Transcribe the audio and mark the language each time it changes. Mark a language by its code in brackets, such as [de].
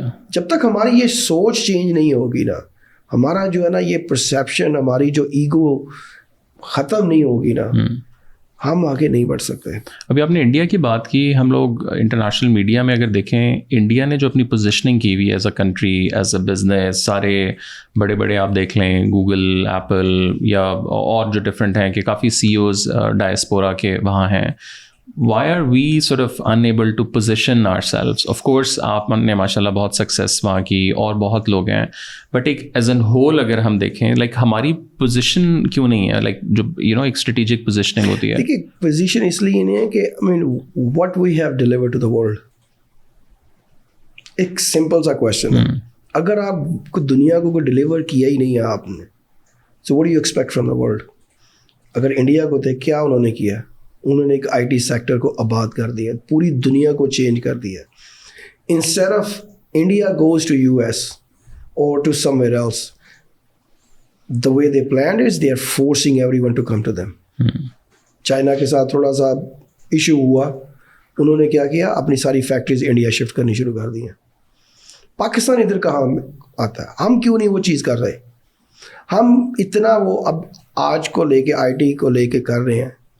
[ur] جب تک ہماری یہ سوچ چینج نہیں ہوگی نا, ہمارا جو ہے نا یہ پرسیپشن, ہماری جو ایگو ختم نہیں ہوگی نا, ہم آگے نہیں بڑھ سکتے. ابھی آپ نے انڈیا کی بات کی, ہم لوگ انٹرنیشنل میڈیا میں اگر دیکھیں, انڈیا نے جو اپنی پوزیشننگ کی ہوئی [en] as a country, as a business, [ur] سارے بڑے بڑے آپ دیکھ لیں گوگل, ایپل یا اور جو ڈفرینٹ ہیں کہ کافی سی اوز ڈائسپورا کے وہاں ہیں. [en] Why are we sort of unable to position ourselves? [ur] Of course, آپ نے ماشاء اللہ بہت سکسیس وہاں کی اور بہت لوگ ہیں, بٹ ایک [en] as an whole [ur] اگر ہم دیکھیں, لائک ہماری پوزیشن کیوں نہیں ہے, لائک جو یو نو ایک اسٹریٹجک پوزیشننگ ہوتی ہے. دیکھیے پوزیشن اس لیے نہیں ہے کہ [en] I mean what we have delivered to the world. [ur] ایک سمپل سا کوشچن ہے, اگر آپ کو دنیا کو کوئی ڈلیور کیا ہی نہیں ہے آپ نے, [en] so what do you expect from the world? [ur] اگر انڈیا کو تھے, کیا انہوں نے کیا؟ انہوں نے ایک آئی ٹی سیکٹر کو آباد کر دیا, پوری دنیا کو چینج کر دیا. [en] Instead of India goes to U S or to somewhere else, the way they planned is they are forcing everyone to come to them. [ur] China کے ساتھ تھوڑا سا ایشو ہوا, انہوں نے کیا کیا, اپنی ساری فیکٹریز انڈیا شفٹ کرنی شروع کر دی ہیں. پاکستان ادھر کہاں آتا ہے؟ ہم کیوں نہیں وہ چیز کر رہے؟ ہم اتنا وہ اب آج کو لے کے آئی ٹی کو لے کے کر رہے ہیں.